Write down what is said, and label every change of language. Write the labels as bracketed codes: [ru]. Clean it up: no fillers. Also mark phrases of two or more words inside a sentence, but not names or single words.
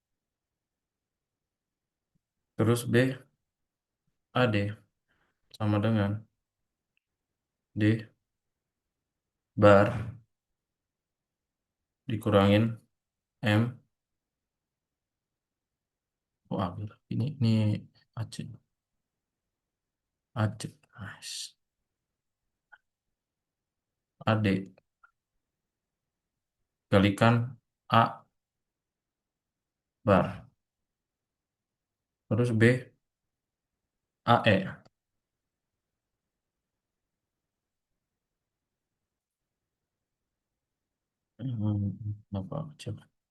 [id] Terus B AD sama dengan D bar dikurangin M. Oh, AB. Ini AC. AC. Nice. AD kalikan A bar. Terus B AE. Apa coba?